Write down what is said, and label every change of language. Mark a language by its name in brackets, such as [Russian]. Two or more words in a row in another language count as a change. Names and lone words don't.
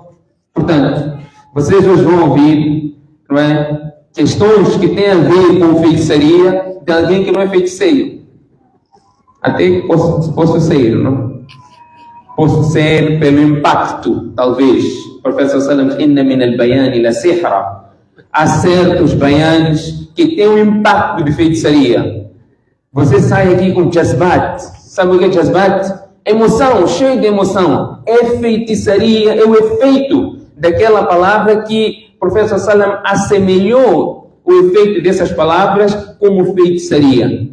[Portuguese] Portanto, vocês hoje vão ouvir, não é, questões que têm a ver com feitiçaria de alguém que não é feiticeiro. Até posso ser, não? Posso ser pelo impacto, talvez. O professor Sallam, [Arabic] إن من البيان لسحرا. [Portuguese] Há certos bayanes que têm um impacto de feitiçaria. Você sai aqui com jazbat. Sabe o que é jazbat? Emoção, cheio de emoção. É feitiçaria, é o efeito daquela palavra que o professor Sallam assemelhou o efeito dessas palavras como feitiçaria.